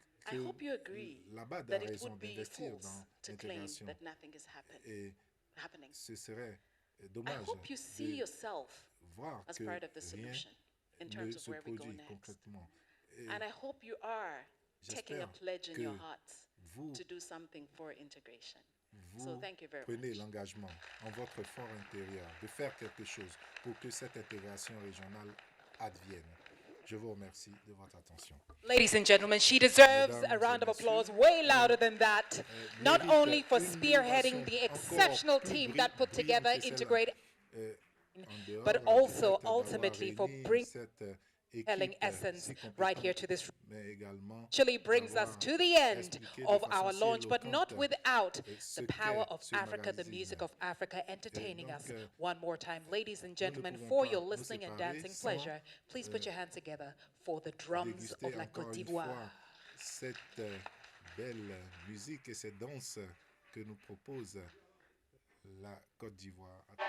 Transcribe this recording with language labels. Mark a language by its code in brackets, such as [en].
[en] I hope you agree that it would be false to claim that nothing is happening. I hope you see yourself as part of the solution in terms of where we go next. And I hope you are taking a pledge in your hearts to do something for integration. So thank you very [fr] prenez [en] much. [fr] l'engagement en votre fort intérieur de faire quelque chose pour que cette intégration régionale advienne. Je vous remercie de votre attention. [en] Ladies and gentlemen, she deserves a round of applause way louder than that, not only for spearheading the exceptional team that put together Integrate, but also ultimately for bringing essence right here to this room. Actually brings us to the end of our launch, but not without the power of Africa, the music of Africa entertaining us one more time. Ladies and gentlemen, for your listening and dancing pleasure, please put your hands together for the drums of la Côte d'Ivoire. [fr] Cette belle musique et cette danse que nous propose la Côte d'Ivoire.